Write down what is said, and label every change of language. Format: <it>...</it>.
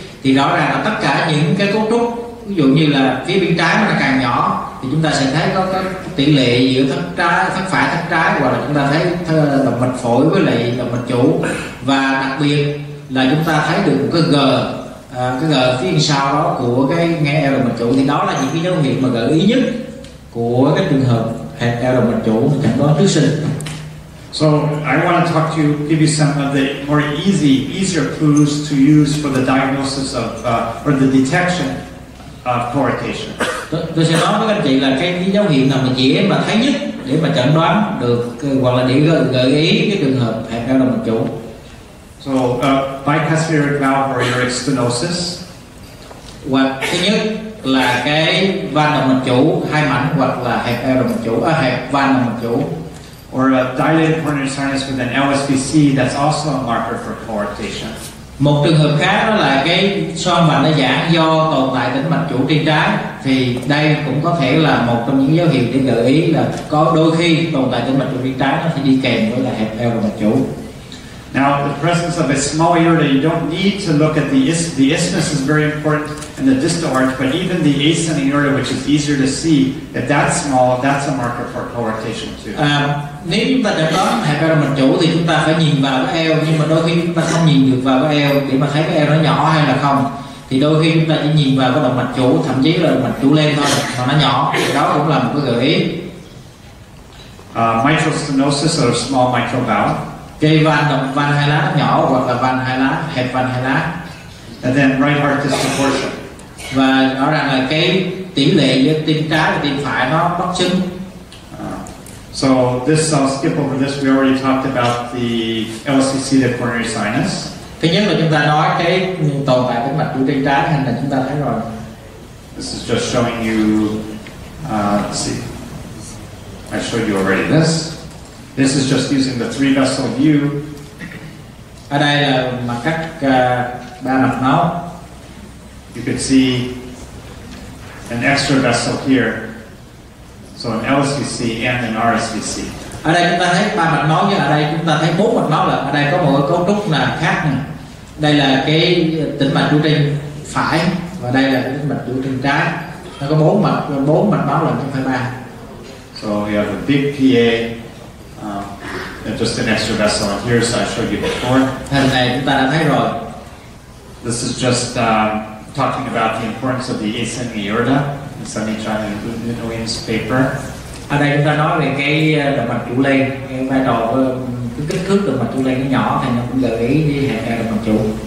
<vi>Thì rõ ràng là tất cả những cái cấu trúc, ví dụ như là phía bên trái nó càng nhỏ thì chúng ta sẽ thấy có cái tỷ lệ giữa thất phải thất trái, hoặc là chúng ta thấy động mạch phổi với lại động mạch chủ, và đặc biệt là chúng ta thấy được một cái G phía sau đó của cái ngay eo động mạch chủ. Thì đó là những cái dấu hiệu mà gợi ý nhất của cái trường hợp hẹp eo động mạch chủ chẩn đoán trước sinh.</vi> <en>So I want to talk to you, give you some of the more easier clues to use for the diagnosis of or the detection of coarctation.</en> <vi>Tôi sẽ nói với anh chị là cái dấu hiệu nào mà dễ mà thấy nhất để mà chẩn đoán được, hoặc là để gợi ý cái trường hợp hẹp eo động mạch chủ.</vi> <en>So bicuspid aortic valve or aortic stenosis.</en> <vi>Hoặc thứ nhất là cái van động mạch chủ hai mảnh, hoặc là hẹp eo động mạch chủ, hẹp van động mạch chủ.</vi> <en>Or a dilated coronary sinus with an LSVC, that's also a marker for coarctation.</en> <vi>Một trường hợp khác đó là cái xoang vành đã giãn do tồn tại tĩnh mạch chủ trên trái, thì đây cũng có thể là một trong những dấu hiệu để gợi ý là có đôi khi tồn tại tĩnh mạch chủ trên trái nó sẽ đi kèm với là hẹp eo động mạch chủ.</vi> <en>Now, the presence of a small aorta, you don't need to look at the isthmus is very important and the distal arch, but even the ascending aorta, which is easier to see, if that's small, that's a marker for coarctation too.</en> <vi>Nếu chúng ta chẩn đoán hẹp eo động mạch chủ thì chúng ta phải nhìn vào cái eo, nhưng mà đôi khi chúng ta không nhìn được vào cái eo để mà thấy cái eo nó nhỏ hay là không. Thì đôi khi chúng ta chỉ nhìn vào cái động mạch chủ, thậm chí là động mạch chủ lên thôi mà nó nhỏ, thì đó cũng là một cái gợi ý.</vi> <en>Mitral stenosis or small mitral valve.</en> <vi>Cái van hai lá nhỏ, hoặc là van hai lá, hẹp van hai lá.</vi> <en>And then right heart disproportion.</en> <vi>Và rõ ràng là cái tỷ lệ giữa tim trái và tim phải nó bất xứng.</vi> <en>So this, I'll skip over this. We already talked about the LCC, the coronary sinus.</en> <vi>Thứ nhất là chúng ta nói cái tồn tại tĩnh mạch chủ trên trái, hay là chúng ta thấy rồi.</vi> <en>This is just showing you. Let's see. I showed you already this. This is just using the 3-vessel view.</en> <vi>Ở đây là mặt cắt ba mạch máu.</vi> <en>You can see an extra vessel here. So an LSVC and an RSVC.</en> <vi>Ở đây chúng ta thấy ba mạch máu, nhưng ở đây chúng ta thấy 4 mạch máu. Là ở đây có một cái cấu trúc là khác này. Đây là cái tĩnh mạch chủ trên phải, và đây là cái tĩnh mạch chủ trên trái. Nó có 4 mạch máu lần, không phải 3.</vi> <en>So we have a big PA. And just an extra vessel in here, so I showed you before.</en> <vi>Hình này chúng ta đã thấy rồi.</vi> <en>This is just talking about the importance of the ascending aorta. It's an Williams paper.</en> <vi>Ở đây chúng ta nói về cái động mạch chủ lên, cái vai trò cái kích thước động mạch chủ lên nó nhỏ, thì nó cũng gợi ý đi hẹp eo động mạch chủ.</vi>